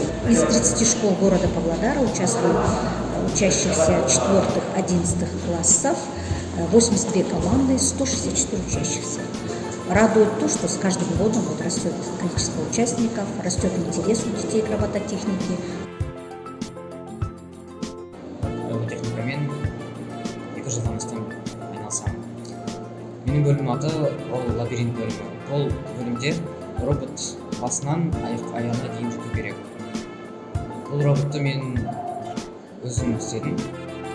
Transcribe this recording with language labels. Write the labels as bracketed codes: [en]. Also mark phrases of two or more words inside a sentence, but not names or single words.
[ru] Из 30 школ города Павлодара участвуют учащихся 4-11 классов, 82 команды, 164 учащихся. Радует то, что с каждым годом растет количество участников, растет интерес у детей к робототехнике. [kk] Робототехникамен 2 жыл таныстым, айналысам. Менің бөлімнің аты ол лабиринт бөлімі. Ол бөлімде робот басынан аяғына дейін жүру керек. Бұл роботты мен өзім істедім.